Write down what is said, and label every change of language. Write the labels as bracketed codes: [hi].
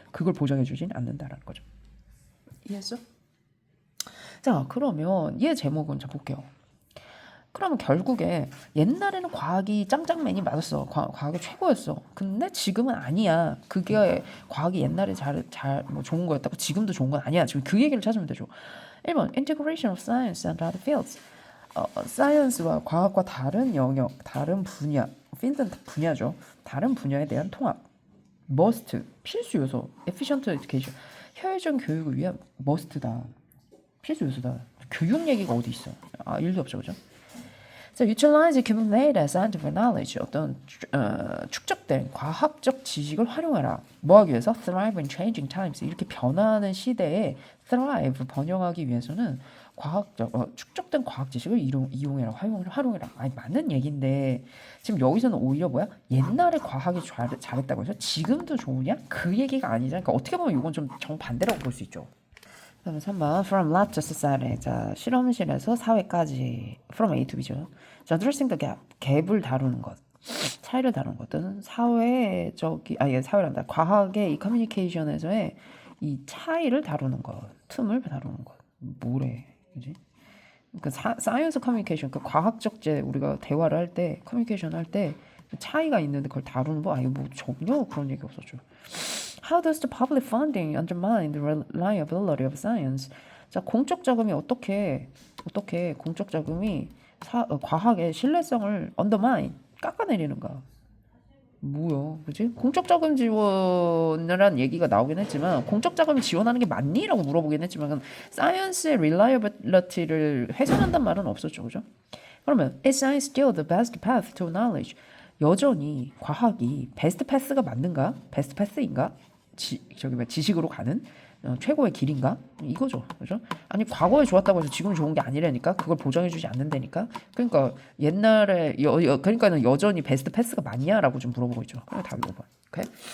[ko] 그걸 보장해주지는 않는다라는 거죠. 이해했어? 자 그러면 얘 제목은 자 볼게요. 그러면 결국에 옛날에는 과학이 짱짱맨이 맞았어. 과학이 최고였어. 근데 지금은 아니야. 그게 과학이 옛날에 뭐 좋은 거였다고 지금도 좋은 건 아니야. 지금 그 얘기를 찾으면 되죠. [en] 1번 Integration of Science and Other Fields. [ko] 사이언스와 과학과 다른 영역, 다른 분야, 필드는 분야죠. 다른 분야에 대한 통합. Must, 필수 요소. [en] Efficient Education. [ko] 효율적 교육을 위한 must다. 필수 요소다. 교육 얘기가 어디 있어? 일도 없죠, 그죠? [en] So utilize accumulated scientific knowledge. [ko] 어떤 축적된 과학적 지식을 활용해라. 뭐 하기 위해서? [en] Thrive in changing times. [ko] 이렇게 변화하는 시대에 thrive 번영하기 위해서는 축적된 과학 지식을 이용해라. 활용해라. 아니 맞는 얘기인데 지금 여기서는 오히려 뭐야? 옛날에 과학이 잘했다고 해서 지금도 좋으냐? 그 얘기가 아니잖아. 그러니까 어떻게 보면 이건 좀 정반대라고 볼 수 있죠. 그다음에 3번 [en] from lab to society. [ko] 자, 실험실에서 사회까지 [en] from A to B [ko] 죠. 자, [en] addressing the gap. [ko] 갭을 다루는 것. 차이를 다루는 것은 사회적이 사회란다. 과학의 이 커뮤니케이션에서의 이 차이를 다루는 것, 틈을 다루는 것. 뭐래, 그지? 그 사이언스 커뮤니케이션, 그 과학적 우리가 대화를 할 때, 커뮤니케이션 할 때 차이가 있는데 그걸 다루는 거, 뭐 전혀 그런 얘기 없었죠. [en] How does the public funding undermine the reliability of science? [ko] 자, 공적 자금이 어떻게 공적 자금이 과학의 신뢰성을 undermine 깎아내리는가? 뭐야, 그지? 공적 자금 지원이라는 얘기가 나오긴 했지만 공적 자금 지원하는 게 맞니?라고 물어보긴 했지만 사이언스의 reliability를 훼손한단 말은 없었죠, 그죠? [en] 그러면 is science still the best path to knowledge? [ko] 여전히 과학이 베스트 패스가 맞는가? 베스트 패스인가? 지식으로 가는 최고의 길인가? 이거죠, 그죠? 아니 과거에 좋았다고 해서 지금 좋은 게 아니라니까. 그걸 보장해주지 않는다니까. 그러니까 옛날에 그러니까는 여전히 베스트 패스가 맞냐라고 좀 물어보고 있죠. 그래 답이 5번. 오케이.